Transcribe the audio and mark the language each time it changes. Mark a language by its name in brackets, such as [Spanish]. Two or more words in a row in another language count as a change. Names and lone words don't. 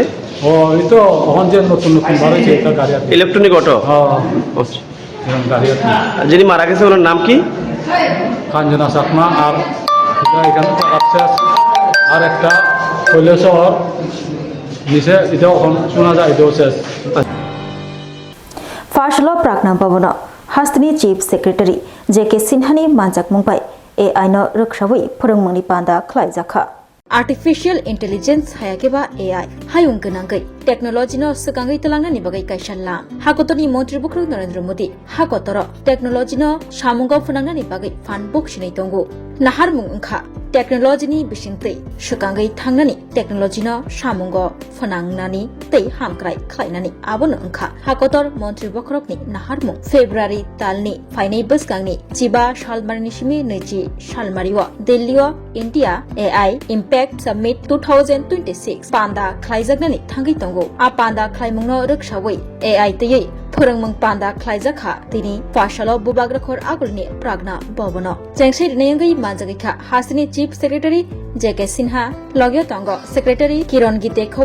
[Bangla] এই তো এখন যে নতুন বাড়াইছে এটা গাড়ি আছে, ইলেকট্রনিক অটো। এরকম গাড়ি আছে। যিনি মারা গেছে ওনার নাম কি? কাঞ্চনা চাকমা। আর এখানে আর একটা কৈলাসহর নিচে, এটাও এখন শোনা যায়, এটাও শেষ। [Kok Borok] फार्स्ट प्रागना भवन हास्तनि [English] chief secretary [Kok Borok] जेके सिन्हानि मानजाक मुंबाय ए आइनो रक्षाबै फोरोंमुंनि पान्दा खलायजाखा [English] artificial intelligence [Kok Borok] हायाकेबा AI हायुं गोनांगै टेक्नोलॉजी नो सकांगै तलांगनानि बागै काइसालाम हाकोतरनि मन्त्री बुख्रु नरेंद्र मोदी हाकोतर टेक्नोलॉजी नो सामुंगाव फुनांगनानि बागै फानबुक सिनै दंगो नाहार मुं ओंखा टेक्नोलॉजी बिसिंतै सकांगै थांनानि टेक्नोलॉजी नो सामुंगाव फुनांगनानि तै हामक्राय खालायनानि आबोनो ओंखा हाकोतर मन्त्री बुख्रकनि नाहार मुं फेब्रुवारि तालनि फाइनै बोसगांनि 15 सालमारिनिसिमि 20 सालमारिव दिल्लीव इंडिया AI इम्पैक्ट समिट 2026 पान्दा खालायजागनानि थांगै दंगो आ पान्दा खालायमुंनो रोखसावै AI तयै फोरोंमों पान्दा खालायजाखा दिनै पाशाल बुबाग्रखर आगुलनि प्रागना बबनो जेंसै दिनैंगै मानजागैखा हासिनि [English] chief secretary [Kok Borok] जेके सिन्हा लग्यो तंग सेक्रेटारि किरण गीते खबै